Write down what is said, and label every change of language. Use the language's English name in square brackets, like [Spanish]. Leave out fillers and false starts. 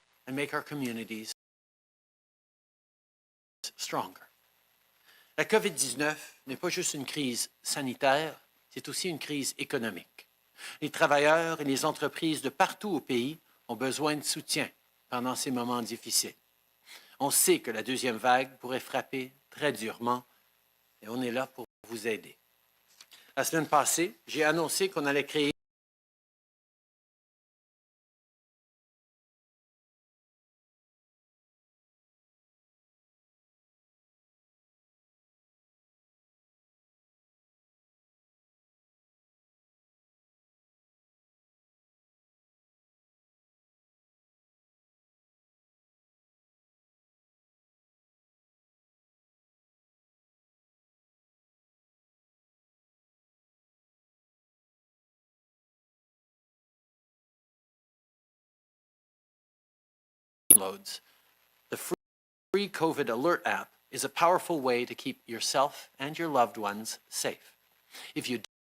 [English] and make our communities stronger. [French] La COVID-19 n'est pas juste une crise sanitaire, c'est aussi une crise économique. Les travailleurs et les entreprises de partout au pays ont besoin de soutien pendant ces moments difficiles. On sait que la deuxième vague pourrait frapper très durement et on est là pour vous aider. La semaine passée, j'ai annoncé qu'on allait créer [English] downloads. The free COVID Alert app is a powerful way to keep yourself and your loved ones safe. If you